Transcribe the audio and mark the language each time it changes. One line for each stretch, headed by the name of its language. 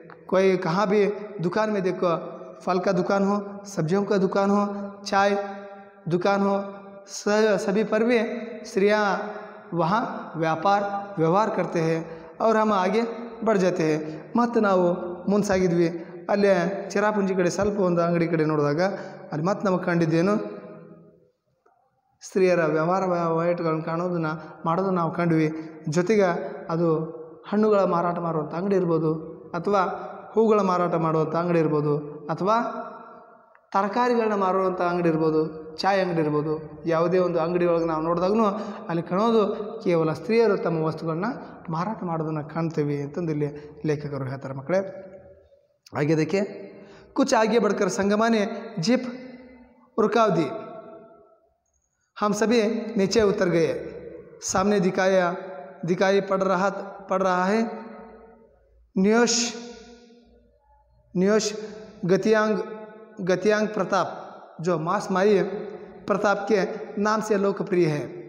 Hindi: कोई कहाँ भी दुकान में देखो, फल का दुकान हो, सब्जियों का दुकान हो, चाय दुकान हो, सभी पर भी स्त्रियाँ वहाँ व्यवहार करते हैं और हम आगे बढ़ जाते हैं.
Kannada: ಮತ್ತು ನಾವು ಮುಂಸಾಗಿದ್ವಿ. ಅಲ್ಲೇ ಚಿರಾಪುಂಜಿ ಕಡೆ ಸ್ವಲ್ಪ ಒಂದು ಅಂಗಡಿ ಕಡೆ ನೋಡಿದಾಗ ಅಲ್ಲಿ ಮತ್ತೆ ನಮಗೆ ಕಂಡಿದ್ದೇನು, ಸ್ತ್ರೀಯರ ವ್ಯವಹಾರ ವಹಿವಾಟುಗಳನ್ನು ಮಾಡೋದನ್ನು ನಾವು ಕಂಡ್ವಿ. ಜೊತೆಗೆ ಅದು ಹಣ್ಣುಗಳ ಮಾರಾಟ ಮಾಡುವಂಥ ಅಂಗಡಿ ಇರ್ಬೋದು, ಅಥವಾ ಹೂಗಳ ಮಾರಾಟ ಮಾಡುವಂಥ ಅಂಗಡಿ ಇರ್ಬೋದು, ಅಥವಾ ತರಕಾರಿಗಳನ್ನ ಮಾರುವಂಥ ಅಂಗಡಿ ಇರ್ಬೋದು, ಚಾಯ್ ಅಂಗಡಿ ಇರ್ಬೋದು. ಯಾವುದೇ ಒಂದು ಅಂಗಡಿ ಒಳಗೆ ನಾವು ನೋಡಿದಾಗೂ ಅಲ್ಲಿ ಕಾಣೋದು ಕೇವಲ ಸ್ತ್ರೀಯರು ತಮ್ಮ ವಸ್ತುಗಳನ್ನ ಮಾರಾಟ ಮಾಡೋದನ್ನು ಕಾಣ್ತೀವಿ ಅಂತಂದು ಇಲ್ಲಿ ಲೇಖಕರು ಹೇಳ್ತಾರೆ ಮಕ್ಕಳೇ.
Hindi: आगे देखिए, कुछ आगे बढ़कर संगमा ने जीप रुकाव दी. हम सभी नीचे उतर गए. सामने दिखाई पड़ रहा है न्योश गतियांग प्रताप, जो मासमाई प्रताप के नाम से लोकप्रिय है.